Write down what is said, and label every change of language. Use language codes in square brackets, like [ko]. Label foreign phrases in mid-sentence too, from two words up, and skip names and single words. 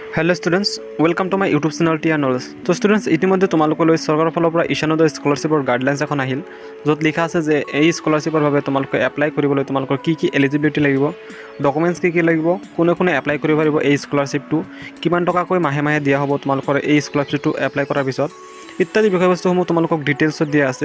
[en] Hello students welcome to my YouTube channel T Knowledge. [as] तो स्टूडेंट्स इतिमध्ये তোমালোকলৈ চৰকাৰৰ ফালৰ পৰা ঈশানোদয় [en] scholarship guidelines [as] এখন আহিল, য'ত লিখা আছে যে এই স্কলাৰশ্বিপৰ বাবে তোমালোকে এপ্লাই কৰিবলৈ তোমালোকৰ কি এলিজিবিলিটি লাগিব, ডকুমেণ্টছ কি লাগিব, কোনে এপ্লাই কৰিব পাৰিব, এই স্কলাৰশ্বিপটো কিমান টকাকৈ মাহে মাহে দিয়া হ'ব তোমালোকৰ এই স্কলাৰশ্বিপটো এপ্লাই কৰাৰ পিছত ইত্যাদি বিষয়বস্তুসমূহ তোমালোকক ডিটেইলছত দিয়া আছে।